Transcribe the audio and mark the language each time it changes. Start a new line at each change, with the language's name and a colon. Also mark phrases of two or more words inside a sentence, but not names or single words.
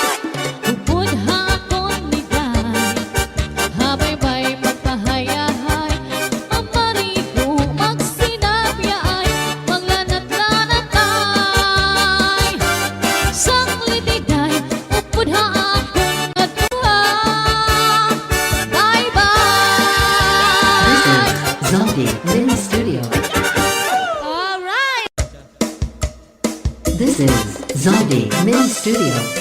Waray: Upod hakon nigay, habay-bay magpahayahay. Mamari ko magsinabi ay, maglanat-lanatay. Sang litiday, upod hakon adua.
English: This Bye-bye. is Zombie Mini Studio. Alright! This is Zombie Mini Studio.